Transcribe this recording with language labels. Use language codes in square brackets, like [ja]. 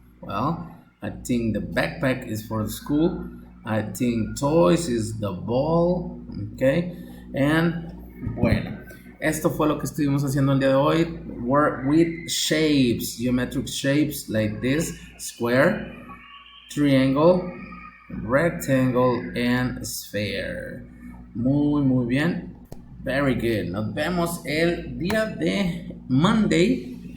[en] Well, I think the backpack is for the school. I think toys is the ball. Okay. [es] And bueno, esto fue lo que estuvimos haciendo el día de hoy. [en] Work with shapes, geometric shapes like this: square, triangle, rectangle, and sphere. [es] Muy bien. [en] Very good. [es] Nos vemos el día de Monday.